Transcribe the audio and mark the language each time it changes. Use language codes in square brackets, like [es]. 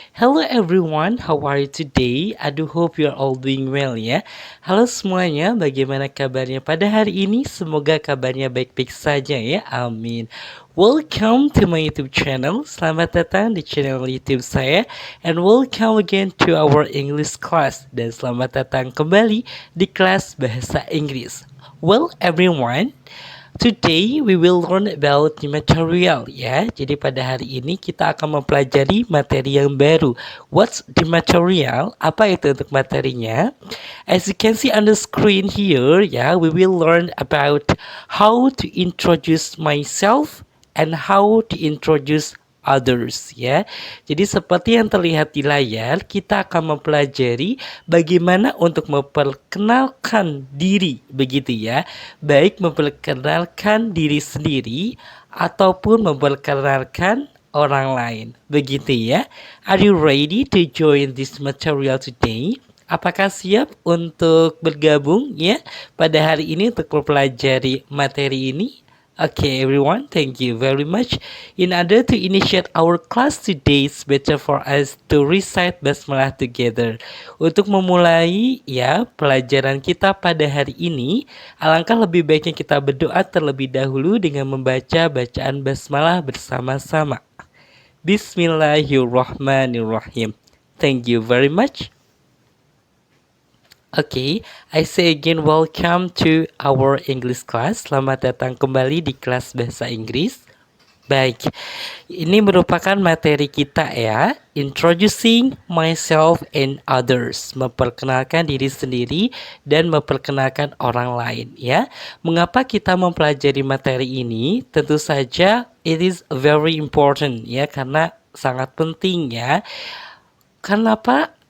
[en] Hello everyone, how are you today? I do hope you are all doing well ya. [id] Halo semuanya, bagaimana kabarnya pada hari ini? Semoga kabarnya baik-baik saja ya, amin. [en] Welcome to my YouTube channel. [id] Selamat datang di channel YouTube saya. [en] And welcome again to our English class. [id] Dan selamat datang kembali di kelas Bahasa Inggris. [en] Well everyone, today we will learn about the material ya. [id] Jadi pada hari ini kita akan mempelajari materi yang baru. [en] What's the material? [id] Apa itu untuk materinya? [en] As you can see on the screen here ya, we will learn about how to introduce myself and how to introduce others ya. [id] Jadi seperti yang terlihat di layar, kita akan mempelajari bagaimana untuk memperkenalkan diri begitu ya. Baik memperkenalkan diri sendiri ataupun memperkenalkan orang lain. Begitu ya. [en] Are you ready to join this material today? [id] Apakah siap untuk bergabung ya pada hari ini untuk mempelajari materi ini? [en] Okay, everyone, thank you very much. In order to initiate our class today, it's better for us to recite basmalah together. [id] Untuk memulai ya pelajaran kita pada hari ini, alangkah lebih baiknya kita berdoa terlebih dahulu dengan membaca bacaan basmalah bersama-sama. [en] Bismillahirrahmanirrahim. Thank you very much. Okay, I say again welcome to our English class. [id] Selamat datang kembali di kelas bahasa Inggris. Baik, ini merupakan materi kita ya, [en] introducing myself and others, [id] memperkenalkan diri sendiri dan memperkenalkan orang lain ya. Mengapa kita mempelajari materi ini? Tentu saja [en] it is very important [id] ya, karena sangat penting ya. Kenapa?